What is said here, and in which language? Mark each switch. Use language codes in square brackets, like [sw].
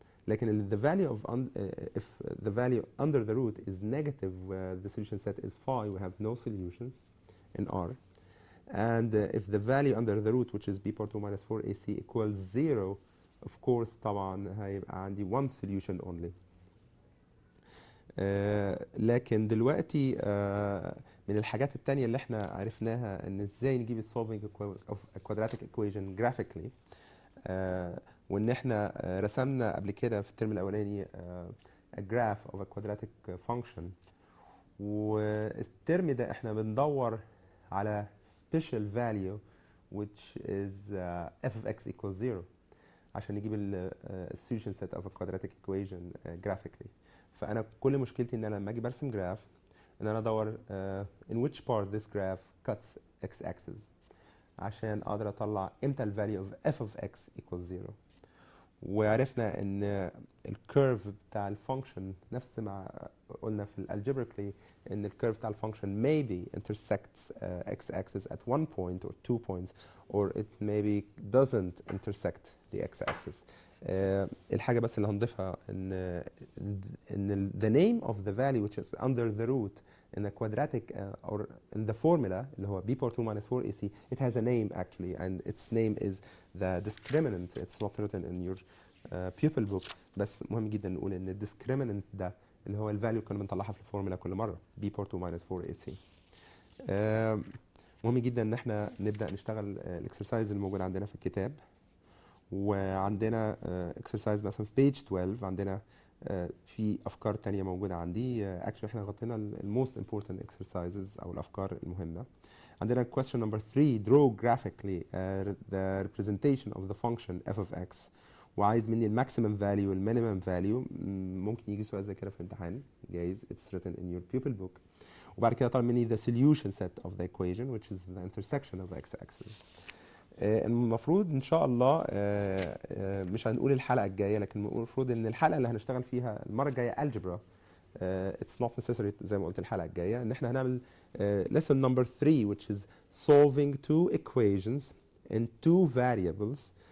[en] لكن the value of if the value under the root is negative, the solution set is phi, we have no solutions in R. And if the value under the root, which is b power 2 minus 4ac, equals 0, of course [ar] طبعا هيبقى عندي [en] one solution only. [ar] لكن دلوقتي من الحاجات التانية اللي احنا عرفناها ان ازاي نجيب [en] solving of a quadratic equation graphically. [ar] وان احنا رسمنا قبل كده في الترم الاولاني [en] a graph of a quadratic function. [ar] والترم ده احنا بندور على [en] special value which is f of x equals 0 [ar] عشان نجيب ال [en] solution set of a quadratic equation graphically. [ar] فانا كل مشكلتي ان انا لما اجي برسم جراف ان انا ادور [en] in which part this graph cuts x axis [ar] عشان اقدر اطلع امتى ال [en] value of f of x equals 0. [ar] وعرفنا ان الكيرف بتاع الفانكشن [en] نفس ما قلنا في الالجبريكلي ان الكيرف بتاع الفانكشن maybe intersects x axis at one point or 2 points, or it maybe doesn't intersect the x axis. [ar] الحاجه بس اللي هنضيفها ان [en] the name of the value which is under the root in a quadratic or in the formula [ar] اللي هو [en] b power 2 minus 4ac, it has a name actually, and its name is the discriminant. It's not written in your pupil book، [ar] بس مهم جدا نقول ان ال discriminant ده اللي هو ال value كنا بنطلعها في الفورمولا كل مره [en] b power 2 minus 4ac. [ar] مهم جدا ان احنا نبدا نشتغل الاكسرسايز الموجود عندنا في الكتاب. وعندنا اكسرسايز مثلا في page 12 عندنا في افكار تانية موجوده عندي. actually احنا غطينا ال [en] most important exercises [ar] او الافكار المهمه. [en] عندنا question number 3: draw graphically the representation of the function f of x. [ar] وعايز مني الماكسيمم فاليو والمينيمم فاليو. ممكن يجي سؤال زي كده في الامتحان جايز. [en] it's written in your pupil book. [ar] وبعد كده طلب مني [en] the solution set of the equation which is the intersection of x axis. [ar] المفروض ان شاء الله مش هنقول الحلقه الجايه، لكن المفروض ان الحلقه اللي هنشتغل فيها المره الجايه algebra [en] it's not necessary [ar] زي ما قلت الحلقة الجاية ان احنا هنعمل [en] lesson number 3 which is solving two equations in two variables.